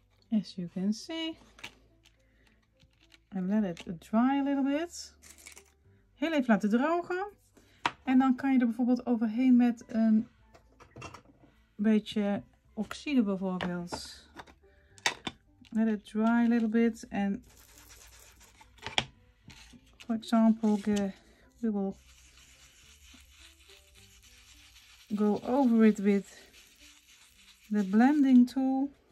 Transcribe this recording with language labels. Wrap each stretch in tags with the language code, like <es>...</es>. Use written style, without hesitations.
<en>As you can see, I let it dry a little bit.</en> <nl>Heel even laten drogen. En dan kan je er bijvoorbeeld overheen met een beetje oxide bijvoorbeeld.</nl> <en>Let it dry a little bit. And for example, we will go over it with the blending tool.</en>